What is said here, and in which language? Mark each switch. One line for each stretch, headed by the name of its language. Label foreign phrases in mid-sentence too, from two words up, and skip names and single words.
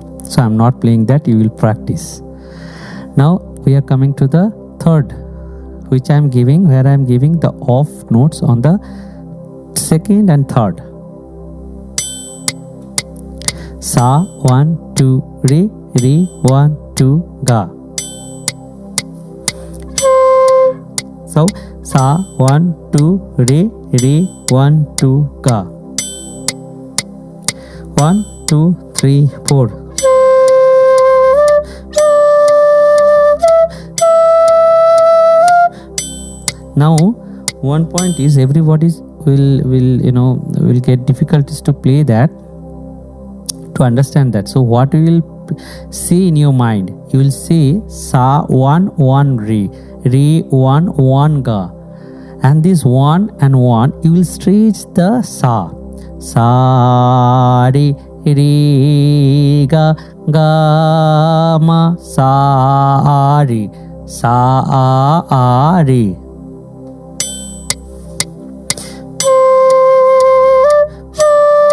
English: So I am not playing that, you will practice. Now we are coming to the third, which I am giving, where I am giving the off notes on the second and third. Sa 1, 2 re, re 1, 2 ga. So sa 1, 2 re, re 1, 2 ga. 1, 2, 3, 4. Now one point is, everybody will get difficulties to play that, to understand that. So what you will say in your mind, you will say sa 1, 1 re, re 1, 1 ga, and this 1 and 1 you will stretch the sa. Sa re, re ga, ga ma, sa re, sa re.